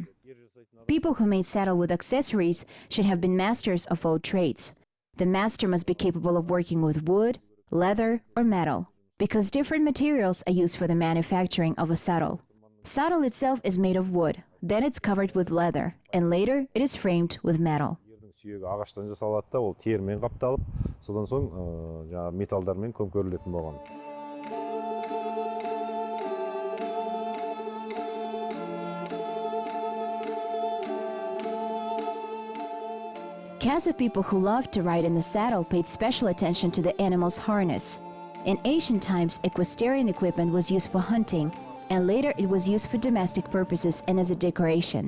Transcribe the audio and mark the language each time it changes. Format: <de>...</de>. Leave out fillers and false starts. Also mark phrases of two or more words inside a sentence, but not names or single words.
<en>People who made saddle with accessories should have been masters of all trades. The master must be capable of working with wood, leather, or metal, because different materials are used for the manufacturing of a saddle. Saddle itself is made of wood, then it's covered with leather, and later it is framed with metal.</en> <kk>Сүйегі ағаштан жасалады да, ол терімен қапталып, содан соң жаңағы металдармен көмкерілетін болған.</kk> <en>Kazakh people who loved to ride in the saddle paid special attention to the animal's harness. In ancient times, equestrian equipment was used for hunting, and later it was used for domestic purposes and as a decoration.</en>